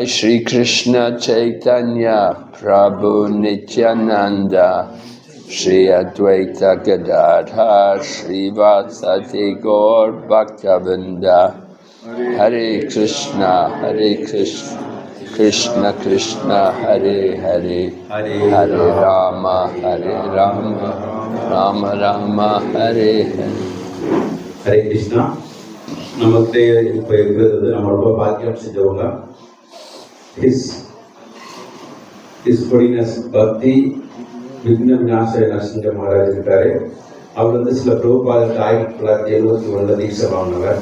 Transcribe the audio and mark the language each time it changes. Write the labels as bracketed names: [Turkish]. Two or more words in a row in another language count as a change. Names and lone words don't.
[Sanskrit] श्री कृष्ण चैतन्य प्रभु नित्यानन्द श्री अद्वैत गदाधर श्री वसति गौर भक्तविन्द हरे कृष्ण कृष्ण कृष्ण हरे हरे हरे राम राम राम हरे हरे Hare Rama Rama Rama Hare Hare [Tamil] ஹரே கிருஷ்ணா. நமக்கு இப்போ இருக்கிறது நம்ம ரொம்ப பாக்கியம் செஞ்சவங்க. [English] His Holiness [Tamil] பக்தி விக்ன விநாச நரசிங்க மகாராஜ் இருக்காரு. அவர் வந்து சில பிரபுபாதத்தை 1971 தீட்சை வாங்கினவர்.